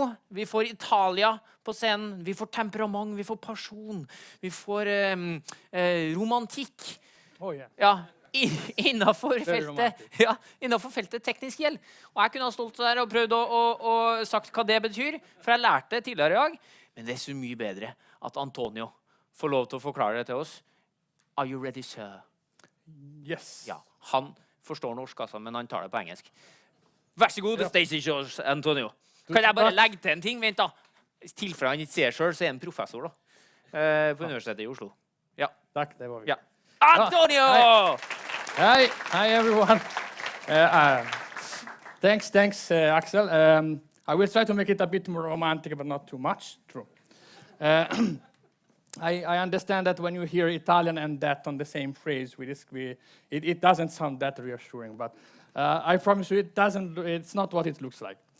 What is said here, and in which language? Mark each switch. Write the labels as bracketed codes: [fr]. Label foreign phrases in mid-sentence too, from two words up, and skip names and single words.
[no] Vi får Italia på scenen, vi får temperament, vi får pasjon, vi får romantikk. [en] Oh, yeah. [no] Ja, innenfor feltet teknisk gjeld. Og jeg kunne ha stått der og prøvd å sagt hva det betyr, for jeg lærte tidligere i dag. Men det er så mye bedre at Antonio får lov til å forklare det til oss. [en] Are you ready, sir? Yes. [no] Ja, han forstår norsk, altså, men han tar det på engelsk. Vær så god, [en] the stage is yours, Antonio. [no] Kan jeg bare legge til en ting? Vent da. Tilfra han ikke ser selv, så er han professor da. På Universitetet i Oslo. Ja. Takk, det var vi. Ja. Antonio! [en] Hi everyone. Thanks, Axel. I will try to make it a bit more romantic, but not too much. True. I understand that when you hear Italian and that on the same phrase, it doesn't sound that reassuring, but I promise you it's not what it looks like.